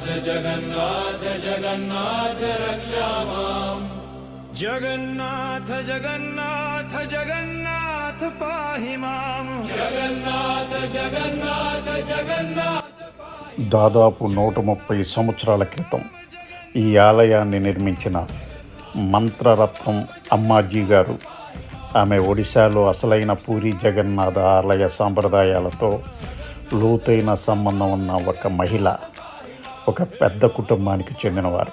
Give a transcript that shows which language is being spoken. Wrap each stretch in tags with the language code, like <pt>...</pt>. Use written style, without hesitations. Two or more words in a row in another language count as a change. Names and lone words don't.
<sa>जगन्नाथ जगन्नाथ रक्षा मां, जगन्नाथ जगन्नाथ जगन्नाथ पाहि मां, जगन्नाथ जगन्नाथ जगन्नाथ.</sa> <te>దాదాపు 130 సంవత్సరాల క్రితం ఈ ఆలయాన్ని నిర్మించిన మంత్రరత్నం అమ్మాజీ గారు, ఆమె ఒడిశాలో అసలైన పూరి జగన్నాథ ఆలయ సాంప్రదాయాలతో లోతైన సంబంధం ఉన్న ఒక మహిళ, ఒక పెద్ద కుటుంబానికి చెందినవారు.</te>